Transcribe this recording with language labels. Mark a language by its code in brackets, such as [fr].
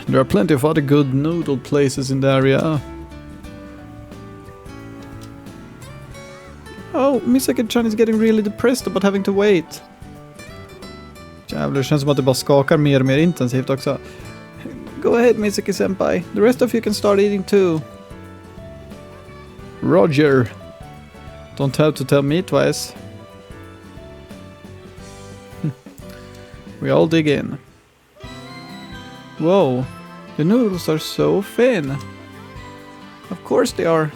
[en] There are plenty of other good noodle places in the area. Oh, Misaki-chan is getting really depressed about having to wait. [sv] Jävlar, det känns som att det bara skakar mer och mer intensivt också. [en] Go ahead, Misaki-senpai. The rest of you can start eating too. Roger. Don't have to tell me twice. We all dig in. Whoa, the noodles are so thin. Of course they are.